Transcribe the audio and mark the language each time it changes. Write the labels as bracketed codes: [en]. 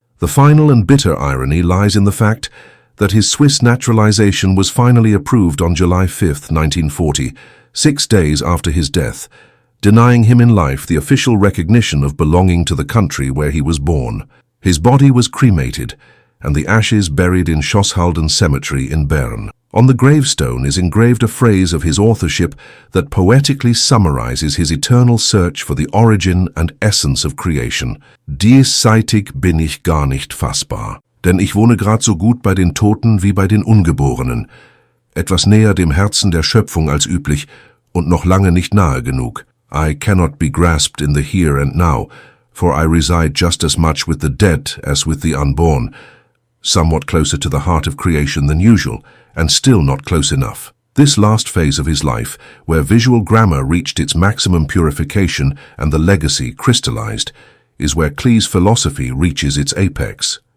[en] The final and bitter irony lies in the fact that his Swiss naturalization was finally approved on July 5, 1940, 6 days after his death, denying him in life the official recognition of belonging to the country where he was born. His body was cremated, and the ashes buried in Schosshalden Cemetery in Bern. On the gravestone is engraved a phrase of his authorship that poetically summarizes his eternal search for the origin and essence of creation. [de] Diesseitig bin ich gar nicht fassbar, denn ich wohne grad so gut bei den Toten wie bei den Ungeborenen, etwas näher dem Herzen der Schöpfung als üblich und noch lange nicht nahe genug. [en] I cannot be grasped in the here and now, for I reside just as much with the dead as with the unborn, somewhat closer to the heart of creation than usual, and still not close enough. This last phase of his life, where visual grammar reached its maximum purification and the legacy crystallized, is where Klee's philosophy reaches its apex.